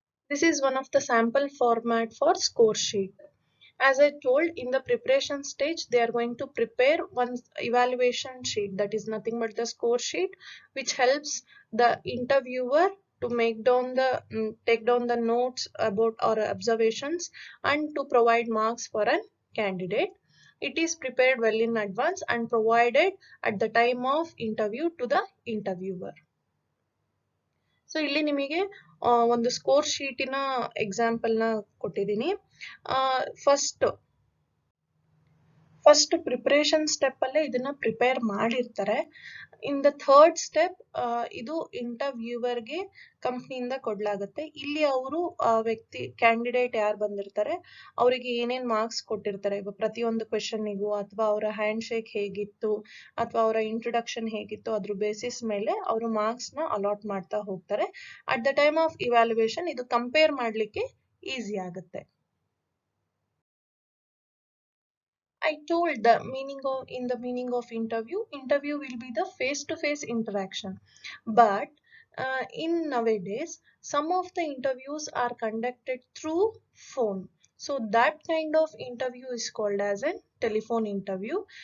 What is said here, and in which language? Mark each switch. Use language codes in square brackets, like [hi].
[en] This is one of the sample format for score sheet. As I told, in the preparation stage they are going to prepare one evaluation sheet, that is nothing but the score sheet, which helps the interviewer to take down the notes about our observations and to provide marks for a candidate. It is prepared well in advance and provided at the time of interview to the interviewer. [kn] So ಇಲ್ಲಿ ನಿಮಗೆ ಒಂದು score ಶೀಟಿನ example ನ ಕೊಟ್ಟಿದ್ದೀನಿ. First preparation step ಅಲ್ಲೇ ಇದನ್ನ prepare ಮಾಡಿರ್ತಾರೆ. In the third step ಇದು ಇಂಟರ್ವ್ಯೂವರ್ಗೆ ಕಂಪ್ನಿಯಿಂದ ಕೊಡ್ಲಾಗುತ್ತೆ. ಇಲ್ಲಿ ಅವರು ವ್ಯಕ್ತಿ ಕ್ಯಾಂಡಿಡೇಟ್ ಯಾರು ಬಂದಿರ್ತಾರೆ ಅವರಿಗೆ ಏನೇನ್ ಮಾರ್ಕ್ಸ್ ಕೊಟ್ಟಿರ್ತಾರೆ ಪ್ರತಿಯೊಂದು ಕ್ವೆಶನ್ನಿಗೂ, ಅಥವಾ ಅವರ ಹ್ಯಾಂಡ್ ಶೇಕ್ ಹೇಗಿತ್ತು ಅಥವಾ ಅವರ ಇಂಟ್ರೊಡಕ್ಷನ್ ಹೇಗಿತ್ತು ಅದ್ರ ಬೇಸಿಸ್ ಮೇಲೆ ಅವರು ಮಾರ್ಕ್ಸ್ ನ ಅಲಾಟ್ ಮಾಡ್ತಾ ಹೋಗ್ತಾರೆ. At the time of evaluation ಇದು ಕಂಪೇರ್ ಮಾಡ್ಲಿಕ್ಕೆ ಈಸಿ ಆಗುತ್ತೆ. [en] I told the meaning of interview. Interview will be the face-to-face interaction, but in nowadays some of the interviews are conducted through phone. So that kind of interview is called as a telephone interview.